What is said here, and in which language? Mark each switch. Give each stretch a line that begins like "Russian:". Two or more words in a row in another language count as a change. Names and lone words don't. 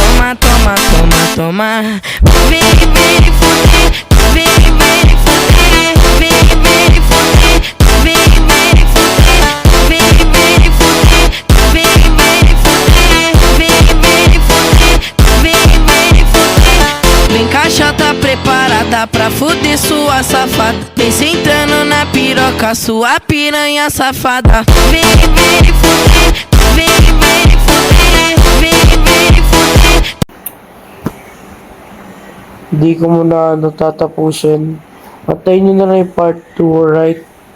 Portuguese: Vem fuder, vem fuder, vem fuder, vem fuder, vem fuder, vem fuder. Vem caixa, tá preparada pra fuder sua safada. Vem sentando na piroca, sua piranha safada. Vem fuder, vem fuder, vem fuder.
Filipino: Hindi ko muna tatapusin. Patayin nyo na rin yung part 2, right?